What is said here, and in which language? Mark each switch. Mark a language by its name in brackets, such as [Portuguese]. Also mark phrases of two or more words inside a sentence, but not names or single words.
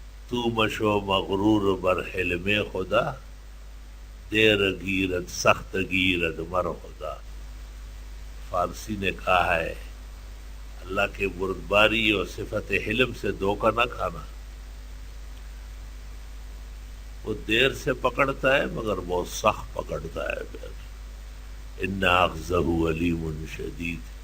[Persian] تو مشو مغرور بر حلم خدا، دیر گیرد سخت گیرد مر خدا۔ [Urdu] فارسی نے کہا ہے اللہ کے بردباری اور صفت حلم سے دھوکہ نہ کھانا، وہ دیر سے پکڑتا ہے مگر بہت سخت پکڑتا ہے پھر۔ [Arabic] ان اخذہ علیم شدید۔